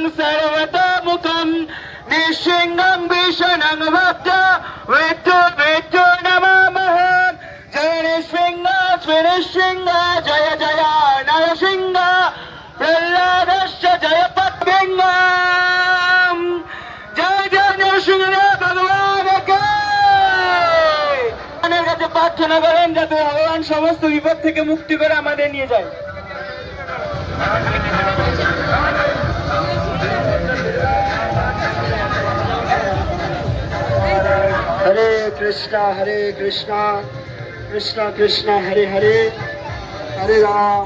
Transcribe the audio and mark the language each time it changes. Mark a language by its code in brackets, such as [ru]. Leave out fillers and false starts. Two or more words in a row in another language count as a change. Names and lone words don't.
[sa] सर्वतोमुखं निःसिंहं भीषणं भक्त वेत्तो नमामः। जय नृसिंह स्विनृसिंह जय जय नरसिंह प्रह्लादश्च जय पद्मिंगं जय जय नरसिंह [bn] ভগবান কে কাছে প্রার্থনা করেন যাতে ভগবান সমস্ত বিপদ থেকে মুক্তি করে আমাদের নিয়ে যায়। [sa] হরে কৃষ্ণ কৃষ্ণ কৃষ্ণ হরে হরে হরে রাম।